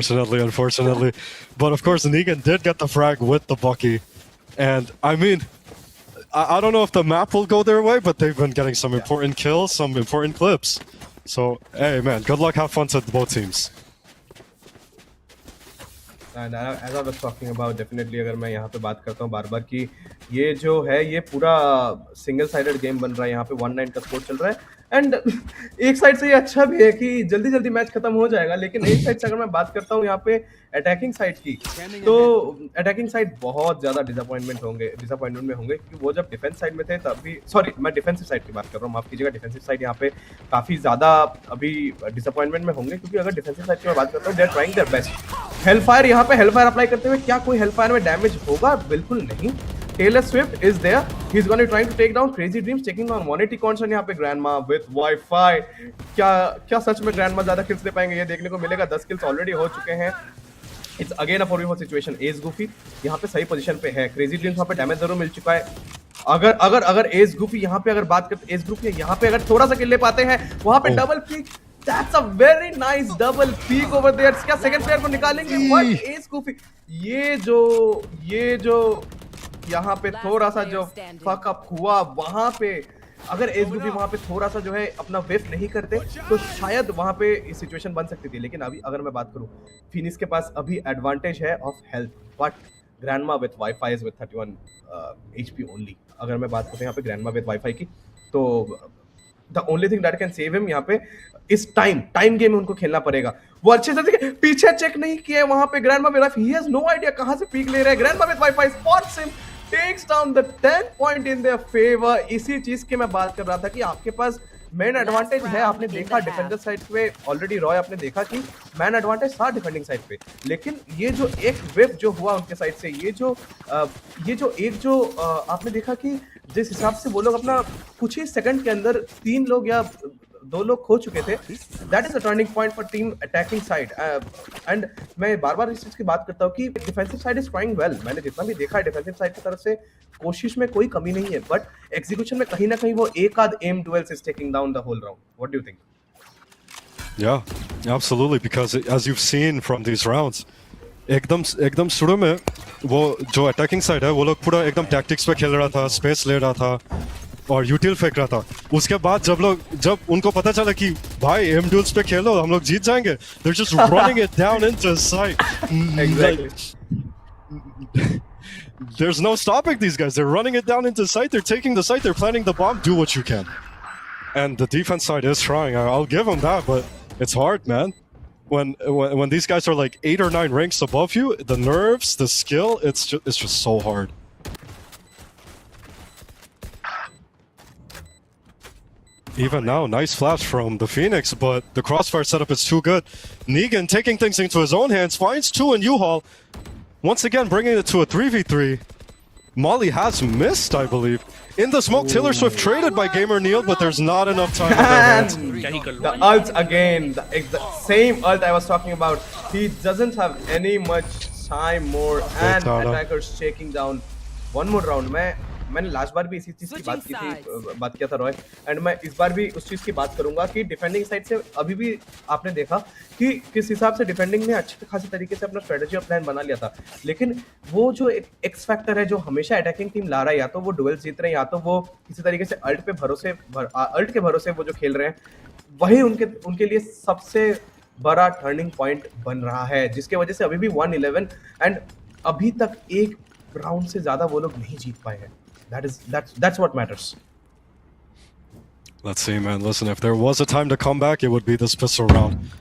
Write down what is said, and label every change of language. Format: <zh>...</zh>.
<en>Unfortunately. But of course, Negan did get the frag with the Bucky. And I mean, I don't know if the map will go their way, but they've been getting some important kills, some important clips. So, hey man, good luck, have fun to both teams. And as I was talking about, definitely</en> <hi>अगर मैं यहाँ पे बात करता हूँ बार-बार कि ये जो है ये पूरा सिंगल साइडेड गेम बन रहा है, यहाँ पे 1-9 का स्कोर चल रहा है, एंड एक साइड से ये अच्छा भी है कि जल्दी-जल्दी मैच खत्म हो जाएगा, लेकिन एक साइड से अगर मैं बात करता हूँ यहाँ पे अटैकिंग साइड की, तो अटैकिंग साइड बहुत ज़्यादा डिसअपॉइंटमेंट में होंगे कि वो जब डिफेंस साइड में थे तब भी, सॉरी मैं डिफेंसिव साइड की बात कर रहा हूँ, माफ कीजिएगा, डिफेंसिव साइड यहाँ पे काफ़ी ज़्यादा अभी डिसअपॉइंटमेंट में होंगे, क्योंकि अगर डिफेंसिव साइड की मैं बात करता हूँ,</hi> <en>They are trying their best.</en> <hi>Hellfire यहाँ पे हेलफायर अप्लाई करते हुए क्या कोई हेलफायर में डैमेज होगा? बिल्कुल नहीं।</hi> <en>Taylor Swift is there. He's going to be trying to take down Crazy Dreams, taking on 180 Constant</en> <hi>यहाँ पे</hi> <en>Grandma with Wi-Fi.</en> <hi>क्या सच में Grandma ज़्यादा kills ले पाएंगे? ये देखने को मिलेगा। 10 kills already हो चुके हैं।</hi> <en>It's again a 4v4 situation.</en> <hi>Ace Goofy यहाँ पे सही पोजीशन पे है। Crazy Dreams वहाँ पे डैमेज जरूर मिल चुका है। अगर Ace Goofy यहाँ पे अगर बात करते Ace Goofy यहाँ पे अगर थोड़ा सा किल ले पाते हैं, वहाँ पे double peak,</hi> <en>that's a very nice double peek over there.</en> <hi>क्या सेकंड प्लेयर को निकालेंगे?</hi> <en>What Ace Goofy?</en> <hi>ये जो यहाँ पे थोड़ा सा जो फक अप हुआ, वहाँ पे अगर एस गोफी वहाँ पे थोड़ा सा जो है अपना वेफ नहीं करते तो शायद वहाँ पे इस सिचुएशन बन सकती थी। लेकिन अभी अगर मैं बात करूँ, फिनिक्स के पास अभी एडवांटेज है of health,</hi> <en>But grandma with wifi is with 31 HP only.</en> <hi>अगर मैं बात करता हूँ यहाँ पे ग्रैंडमा विद वाईफाई की, तो</hi> <en>the only thing that can save him</en> <hi>यहाँ पे इस टाइम गेम में उनको खेलना पड़ेगा। वो अच्छे से देखिए, पीछे चेक नहीं किया वहाँ पे grandma with wifi,</hi> <en>he has no idea</en> <hi>कहाँ से पीक ले रहे हैं।</hi> <en>Grandma with wifi spots him, takes down the 10 point in their favor।</en> <hi>इसी चीज की मैं बात कर रहा था कि आपके पास मैन एडवांटेज है। आपने देखा डिफेंडर साइड पे ऑलरेडी रॉय, आपने देखा कि मैन एडवांटेज था डिफेंडिंग साइड पे, लेकिन ये जो एक वेव जो हुआ उनके साइड से, ये जो आपने देखा कि जिस हिसाब से वो लोग अपना कुछ ही सेकंड के अंदर 3 लोग या 2 लोग खो चुके थे,</hi> <en>That is a turning point for team attacking side.</en> <hi>And मैं बार-बार इस चीज की बात करता हूँ कि</hi> <en>Defensive side is trying well.</en> <hi>मैंने जितना भी देखा है डिफेंसिव साइड की तरफ से कोशिश में कोई कमी नहीं है, बट एग्जीक्यूशन में कहीं ना कहीं वो एक आध M dwells</hi> <en>Is taking down the whole round. What do you think? Yeah, absolutely, because as you've seen from these rounds,</en> <hi>एकदम शुरू में वो जो अटैकिंग साइड है वो लोग पूरा एकदम टैक्टिक्स पे खेल रहा था, स्पेस ले रहा था और यूटिल फेंक रहा था। उसके बाद जब उनको पता चला कि भाई एम ड्यूल्स पे खेलो, हम लोग जीत जाएंगे,</hi> <en>they're just running it down into sight. Exactly. There's no stopping these guys. They're running it down into sight. They're taking the sight. They're planting the bomb. Do what you can. And the defense side is trying. I'll give them that, but it's hard, man. When these guys are like 8 or 9 ranks above you, the nerves, the skill, it's just so hard. Even now, nice flash from the Phoenix, but the crossfire setup is too good. Negan taking things into his own hands, finds 2 in U-Haul. Once again, bringing it to a 3v3. Molly has missed, I believe. In the smoke, Taylor Swift traded by Gamer Neil, but there's not enough time in their hands. The ult again, the same ult I was talking about. He doesn't have any much time more and Tara. attackers taking down one more round.</en> <hi>मैंने last बार भी इसी चीज की बात की थी, बात किया था रॉय, एंड मैं इस बार भी उस चीज की बात करूंगा कि डिफेंडिंग साइड से अभी भी आपने देखा कि किस हिसाब से डिफेंडिंग ने अच्छे खासी तरीके से अपना स्ट्रेटजी और प्लान बना लिया था, लेकिन वो जो एक एक्स फैक्टर है जो हमेशा अटैकिंग टीम ला रहा है, या तो वो डुएल जीत रहे हैं या तो वो किसी तरीके से अल्ट के भरोसे वो जो खेल रहे हैं, वही उनके लिए सबसे बड़ा टर्निंग पॉइंट बन रहा है, जिसके वजह से अभी भी 1-11 एंड अभी तक एक राउंड से ज्यादा वो लोग नहीं जीत पाए हैं.</hi> <en>That's what matters. Let's see, man. Listen, if there was a time to come back, it would be this pistol round.</en>